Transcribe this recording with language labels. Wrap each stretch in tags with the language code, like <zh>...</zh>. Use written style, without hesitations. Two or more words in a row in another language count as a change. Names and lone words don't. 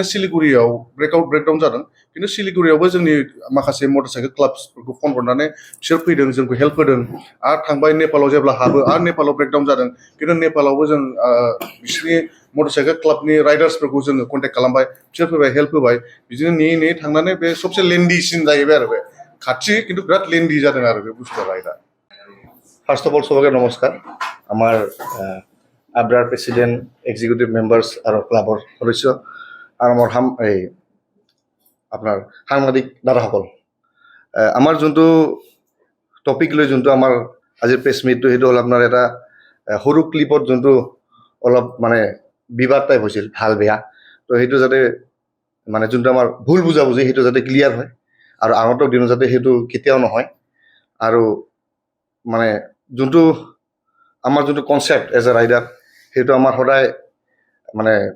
<brx>सिलिगुरियाव ब्रेकडाउन जादों खिन्थु सिलिगुरियावबो जोंनि माखासे मटर साइकेल क्लाबसफोरखौ फन हरनानै बिसोर फैदों जोंखौ हेल्प होदों आरो थांबाय नेपालाव जेब्ला हाबो आरो नेपालाव ब्रेकडाउन जादों खिन्थु नेपालावबो जों बिसोरनि मटर साइकेल क्लाबनि राइडार्सफोरखौ जोङो कन्टेक्ट खालामबाय बिसोर फैबाय हेल्प होबाय बिदिनो नेयै थांनानै बे सबसे लेन्डिसिन जाहैबाय आरो बे खाथि खिन्थु बिराद लेन्डि जादों आरो बे बुस्थुआ राइडआ</brx> <en>first of all</en> <as>সবাইকে নমস্কাৰ আমাৰ আব্ৰাৰ প্ৰেচিডেণ্ট</as> <en>executive members</en> <as>আৰু ক্লাবৰ সদস্য আৰু আমাৰ আপোনাৰ সাংবাদিক দাদাসকল আমাৰ যোনটো টপিক লৈ যোনটো আমাৰ আজিৰ প্ৰেছ মিটটো সেইটো হ'ল আপোনাৰ এটা সৰু ক্লিপত যোনটো অলপ মানে বিবাদ টাইপ হৈছিল ভাল বেয়া তো সেইটো যাতে মানে যোনটো আমাৰ ভুল বুজাবুজি সেইটো যাতে ক্লিয়াৰ হয় আৰু আগন্তুক দিনত যাতে সেইটো কেতিয়াও নহয় আৰু মানে যোনটো আমাৰ যোনটো কনচেপ্ট</as> <en>as a rider</en> <as>সেইটো আমাৰ সদায় মানে</as>